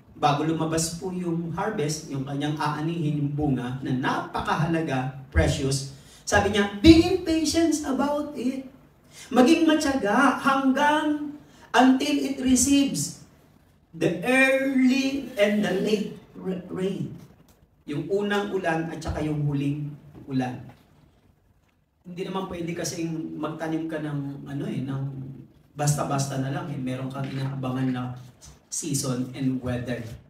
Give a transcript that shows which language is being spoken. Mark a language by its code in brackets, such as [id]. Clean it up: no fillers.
[tl] Bago lumabas po yung harvest, yung kanyang aanihin yung bunga na napakahalaga, precious, sabi niya, [en] be impatient about it. [tl] Maging matyaga hanggang [en] until it receives the early and the late rain. [tl] Yung unang ulan at saka yung huling ulan. Hindi naman pwede kasing magtanim ka ng ng basta-basta na lang. Meron kang inaabangan na [en] season and weather.